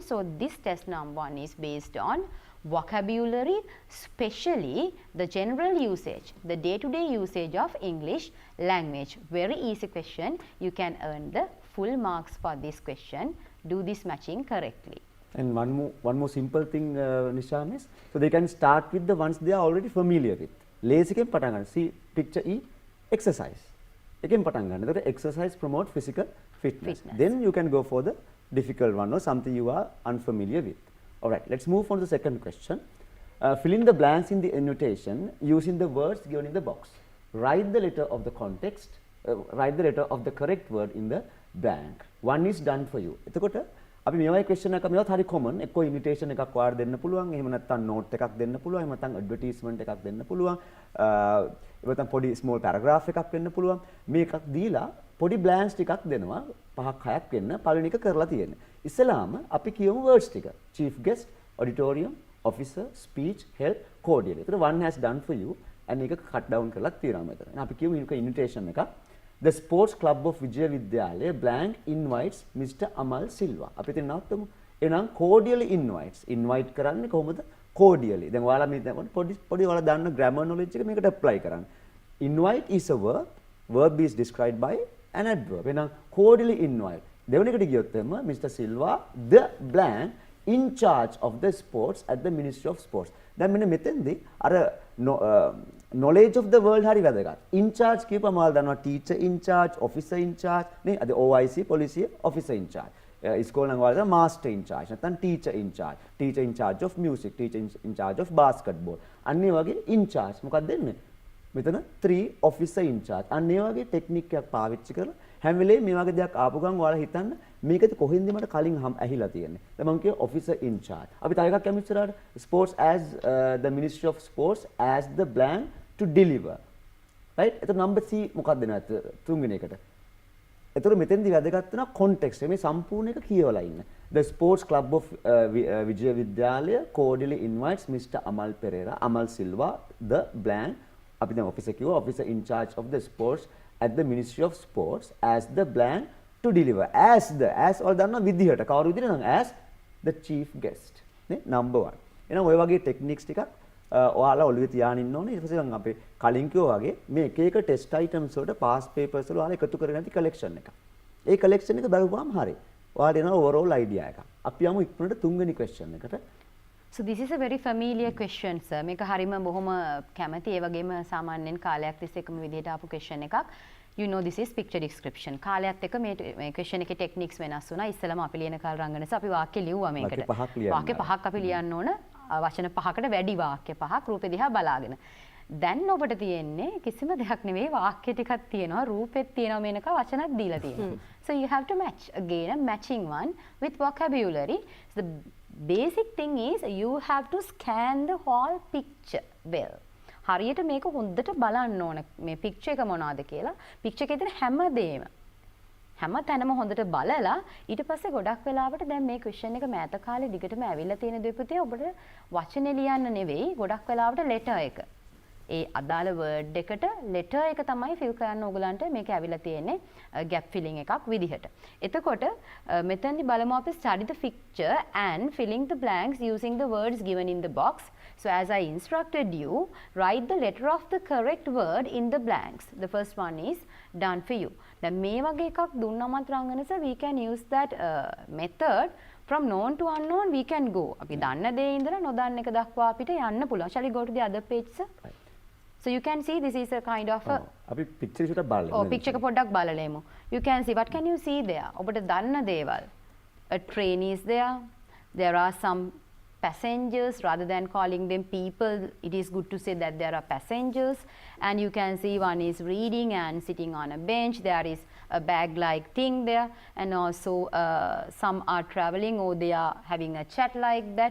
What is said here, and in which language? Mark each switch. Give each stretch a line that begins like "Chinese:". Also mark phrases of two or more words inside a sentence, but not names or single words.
English: So this test number 1 is based on vocabulary, especially the general usage, the day-to-day usage of English language. Very easy question. You can earn the full marks for this question. Do this matching correctly. And one more simple thing, Nishan, is so they can start with the ones they are already familiar with.
Sinhala: Lazy එකෙන් පටන් ගන්න.
English: See picture E, exercise.
Sinhala: එකෙන් පටන් ගන්න.
English: ඒකට exercise promote physical fitness. Then you can go for the difficult one or something you are unfamiliar with. All right, let's move on to the second question. Fill in the blanks in the annotation using the words given in the box. Write the letter of the context. Write the letter of the correct word in the blank. One is done for you.
Sinhala: එතකොට අපි මේවයි question එකක් මේවත් හරි common. එක්කෝ invitation එකක් වාර දෙන්න පුළුවන්. එහෙම නැත්නම් note එකක් දෙන්න පුළුවන්. එහෙම නැත්නම් advertisement එකක් දෙන්න පුළුවන්. එහෙම නැත්නම් පොඩි small paragraph එකක් වෙන්න පුළුවන්. මේකක් දීලා පොඩි blanks ටිකක් දෙනවා. 5ක් 6ක් වෙන්න පළවෙනි එක කරලා තියෙන්නේ. ඉස්සලාම අපි කියමු words ටික.
English: Chief guest, auditorium, officer, speech, help, cordial. ඒතර one has done for you and ඒක cut down
Sinhala: කරලා තියෙනවා මෙතන. අපි කියමු මේක invitation එකක්.
English: The sports club of Vijaya Vidyalaya blank invites Mr. Amal Silva.
Sinhala: අපි ඉතින් නවත්තමු. එහෙනම්
English: cordially invites.
Sinhala: Invite කරන්නේ කොහොමද? Cordially. දැන් ඔයාලා මේ පොඩි ඔයාලා දන්න
English: grammar knowledge
Sinhala: එක මේකට apply කරන්න.
English: Invite is a verb. Verb is described by an adverb. එහෙනම් cordially invite.
Sinhala: දෙවෙනි එකට ගියොත් එම Mr.
English: Silva the blank in charge of the sports at the Ministry of Sports.
Sinhala: දැන් මෙන්න මෙතෙන්දී අර
English: knowledge of the world
Sinhala: හරි වැදගත්.
English: In charge
Sinhala: කියපුවම ඔයාලා දන්නවා
English: teacher in charge, officer in charge නේ. අද OIC police officer in charge.
Sinhala: ඉස්කෝලේ නම් ඔයාලා
English: master in charge නැත්නම් teacher in charge. Teacher in charge of music, teacher in charge of basketball.
Sinhala: අන්න ඒ වගේ
English: in charge
Sinhala: මොකක්ද දෙන්නේ? මෙතන 3
English: officer in charge.
Sinhala: අන්න ඒ වගේ ටෙක්නික් එකක් පාවිච්චි කරලා හැම වෙලේම මේ වගේ දෙයක් ආපු ගමන් ඔයාලා හිතන්න මේකද කොහෙන්ද මට කලින් ඇහිලා තියෙන්නේ. දැන් මම කිය
English: officer in charge.
Sinhala: අපි තව එකක් යමු ඉස්සරහට.
English: Sports as the Ministry of Sports as the blank to deliver. Right?
Sinhala: එතකොට
English: number C
Sinhala: මොකක්ද නැත් තුන්වෙනි එකට. එතකොට මෙතෙන්දි වැදගත් වෙනවා context. මේ සම්පූර්ණ එක කියවලා ඉන්න.
English: The sports club of Vijaya Vidyalaya cordially invites Mr. Amal Pereira, Amal Silva, the blank.
Sinhala: අපි දැන්
English: officer කිව්වා officer in charge of the sports at the Ministry of Sports as the blank to deliver. As all
Sinhala: දන්නා විදිහට කවුරු විදිහට නම්
English: as the chief guest.
Sinhala: නේ number 1. එහෙනම් ඔය වගේ techniques ටිකක් ඔයාලා ඔළුවේ තියාගෙන ඉන්න ඕනේ. ඊට පස්සේ නම් අපේ කලින් කිව්වා වගේ මේ එක එක
English: test items
Sinhala: වලට
English: past papers
Sinhala: වල ඔයාලා එකතු කරගෙන ඇති collection එකක්. ඒ collection එක බලපුවාම හරි. ඔයාලට එනවා
English: overall idea
Sinhala: එකක්. අපි යමු ඉක්මනට තුන්වෙනි question එකට.
English: So this is a very familiar question, sir.
Sinhala: මේක හරිම බොහොම කැමැති ඒ වගේම සාමාන්‍යයෙන් කාලයක් තිස්සේ එකම විදිහට ආපු question එකක්.
English: You know this is picture description.
Sinhala: කාලයත් එක්ක මේ question එකේ techniques වෙනස් වුණා. ඉස්සෙල්ලාම අපි ලියන කාල රංගනස අපි වාක්‍ය ලිව්වා මේකට. වාක්‍ය 5ක් අපි ලියන්න ඕන. වචන 5කට වැඩි වාක්‍ය 5ක් රූපේ දිහා බලාගෙන. දැන් ඔබට තියෙන්නේ කිසිම දෙයක් නෙවෙයි වාක්‍ය ටිකක් තියෙනවා රූපෙත් තියෙනවා මේනක වචනත් දීලා තියෙනවා.
English: So you have to match again a matching one with vocabulary. So the basic thing is you have to scan the whole picture well.
Sinhala: හරියට මේක හොඳට බලන්න ඕන මේ picture එක මොනවද කියලා. picture එකේ තියෙන හැම තැනම හොඳට බලලා ඊට පස්සේ ගොඩක් වෙලාවට දැන් මේ question එක මෑත කාලේ දිගටම ඇවිල්ලා තියෙන දෙපුතේ ඔබට වචනේ ලියන්න නෙවෙයි ගොඩක් වෙලාවට letter එක. ඒ අදාළ වර්ඩ් එකට letter එක තමයි fill කරන්න ඕගලන්ට මේක ඇවිල්ලා තියෙන්නේ
English: gap filling
Sinhala: එකක් විදිහට. එතකොට මෙතනදි බලමු අපි
English: study the picture and filling the blanks using the words given in the box. So as I instructed you, write the letter of the correct word in the blanks. The first one is done for you.
Sinhala: දැන් මේ වගේ එකක් දුන්නමත් රංගනස
English: we can use that method from known to unknown we can go.
Sinhala: අපි දන්න දේ ඉඳලා නොදන්න එක දක්වා අපිට යන්න පුළුවන්.
English: Shall we go to the other page, sir? Right. So you can see this is a kind of a
Sinhala: අපි picture එකට බලමු. Oh, picture එක පොඩ්ඩක් බලලෙමු.
English: You can see, what can you see there?
Sinhala: ඔබට දන්න දේවල්.
English: A train is there. There are some passengers. Rather than calling them people, it is good to say that there are passengers. And you can see one is reading and sitting on a bench. There is a bag-like thing there. And also some are traveling or they are having a chat like that.